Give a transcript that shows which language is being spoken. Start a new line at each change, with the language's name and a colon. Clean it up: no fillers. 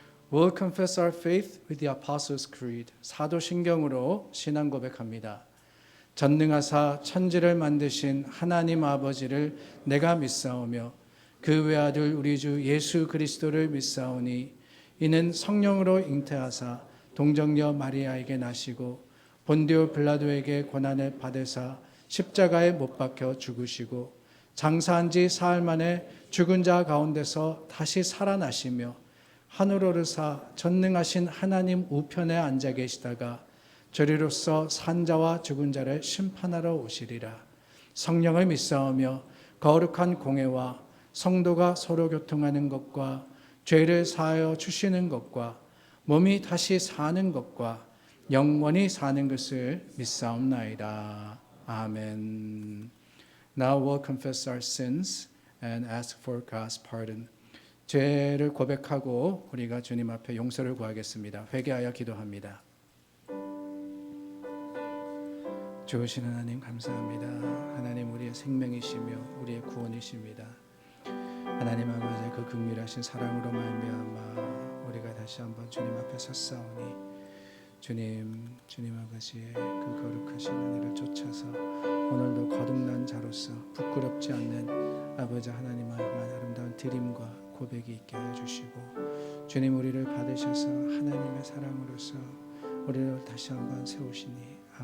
English: We'll confess our faith with the Apostles' Creed.
Korean: 사도신경으로 신앙 고백합니다. 전능하사 천지를 만드신 하나님 아버지를 내가 믿사오며 그 외아들 우리 주 예수 그리스도를 믿사오니 이는 성령으로 잉태하사 동정녀 마리아에게 나시고 본디오 빌라도에게 고난을 받으사 십자가에 못 박혀 죽으시고 장사한 지 사흘 만에 죽은 자 가운데서 다시 살아나시며 하늘 오르사 전능하신 하나님 우편에 앉아 계시다가 저리로서 산자와 죽은 자를 심판하러 오시리라. 성령을 믿사오며 거룩한 공회와 성도가 서로 교통하는 것과 죄를 사하여 주시는 것과 몸이 다시 사는 것과 영원히 사는 것을 믿사옵나이다. 아멘.
English: Now we'll confess our sins and ask for God's pardon.
Korean: 죄를 고백하고 우리가 주님 앞에 용서를 구하겠습니다. 회개하여 기도합니다. 좋으신 하나님 감사합니다. 하나님 우리의 생명이시며 우리의 구원이십니다. 하나님 아버지의 그 긍휼하신 사랑으로 말미암아 우리가 다시 한번 주님 앞에 섰사오니 주님 아버지의 그 거룩하신 은혜를 쫓아서 오늘도 거듭난 자로서 부끄럽지 않는 아버지 하나님을 향한 아름다운 드림과 고백이 있게 하여 주시고 주님 우리를 받으셔서 하나님의 사랑으로서 우리를 다시 한번 세우시니